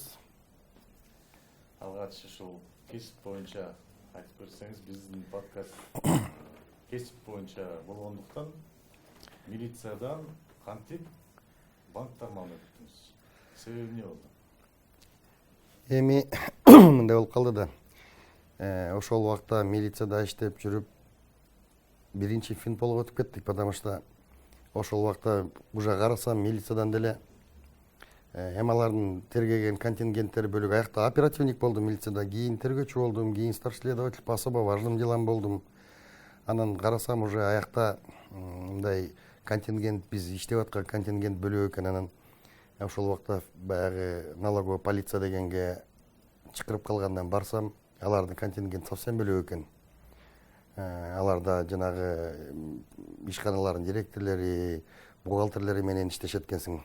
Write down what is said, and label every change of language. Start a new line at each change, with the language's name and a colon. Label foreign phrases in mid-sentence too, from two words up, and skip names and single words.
Kyrgyz: Алгач ушул кесип боюнча айтып берсеңиз, биздин подкаст кесип боюнча болгондуктан милициядан кантип банктар маалына өттүңүз? Себеби эмне болду? Эми мындай болуп калды да. Ошол убакта милицияда иштеп жүрүп биринчи Финполго өтүп кеттик,
Russian: потому что
Kyrgyz: ошол убакта уже карасам милициядан деле эми алардын тергеген контингенттери бөлүк аякта оперативник болдум милицияда, кийин тергөөчү болдум, кийин
Russian: старший следователь по особо важным делам
Kyrgyz: болдум. Анан карасам уже аякта мындай контингент, биз иштеп аткан контингент бөлөк экен. Анан ошол убакта баягы
Russian: налоговый полиция
Kyrgyz: дегенге чакырып калгандан барсам, алардын контингент совсем бөлөк экен. Аларда жанагы ишканалардын директорлори, бухгалтерлери менен иштешет экенсиң.